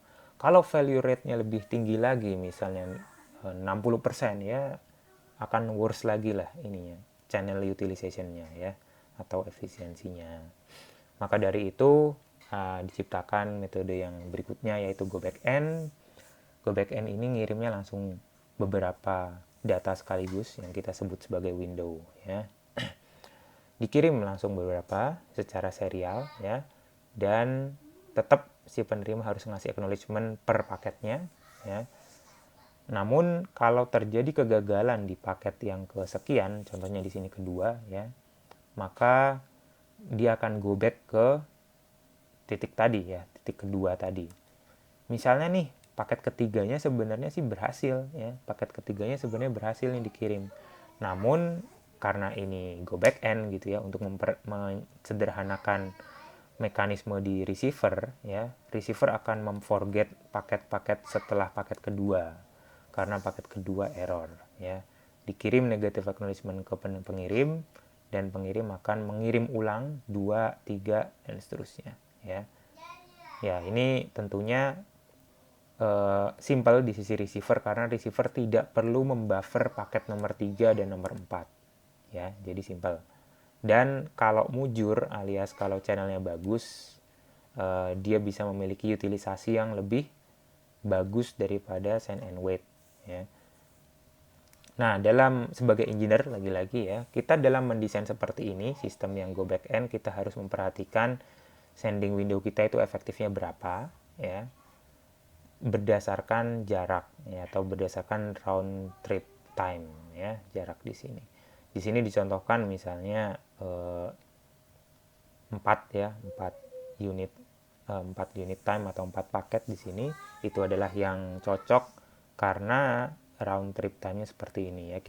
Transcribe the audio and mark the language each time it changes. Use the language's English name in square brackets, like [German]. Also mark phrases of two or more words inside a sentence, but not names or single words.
[Indonesian] Kalau [English] value rate-nya [Indonesian] lebih tinggi lagi, misalnya 60% ya, akan worse lagi lah ininya, [English] channel utilization-nya [Indonesian] ya, atau efisiensinya. Maka dari itu diciptakan metode yang berikutnya, yaitu [English] go back end. Go back end [Indonesian] ini ngirimnya langsung beberapa data sekaligus yang kita sebut sebagai window ya. Dikirim langsung beberapa secara serial ya, dan tetap si penerima harus ngasih acknowledgement per paketnya ya. Namun kalau terjadi kegagalan di paket yang kesekian, contohnya di sini kedua ya, maka dia akan [English] go back [Indonesian] ke titik tadi ya, titik kedua tadi. Misalnya nih paket ketiganya sebenarnya sih berhasil ya, paket ketiganya sebenarnya berhasil nih dikirim. Namun karena ini [English] go back end [Indonesian] gitu ya, untuk mensederhanakan mekanisme di receiver ya, receiver akan memforget paket-paket setelah paket kedua karena paket kedua error ya. Dikirim [English] negative acknowledgement [Indonesian] ke pengirim, dan pengirim akan mengirim ulang 2, 3 dan seterusnya ya. Ya, ini tentunya simple di sisi receiver karena receiver tidak perlu membuffer paket nomor 3 dan nomor 4 ya, jadi simple. Dan kalau mujur alias kalau channelnya bagus, dia bisa memiliki utilisasi yang lebih bagus daripada [English] send and wait [Indonesian] ya. Nah, sebagai engineer lagi-lagi ya, kita dalam mendesain seperti ini, sistem yang [English] go back end, [Indonesian] kita harus memperhatikan [English] sending window [Indonesian] kita itu efektifnya berapa ya, berdasarkan jarak ya, atau berdasarkan [English] round trip time [Indonesian] ya, jarak di sini. Di sini dicontohkan misalnya 4 ya, 4 unit 4 [English] unit time [Indonesian] atau 4 paket di sini itu adalah yang cocok karena [English] round trip time-nya [Indonesian] seperti ini ya.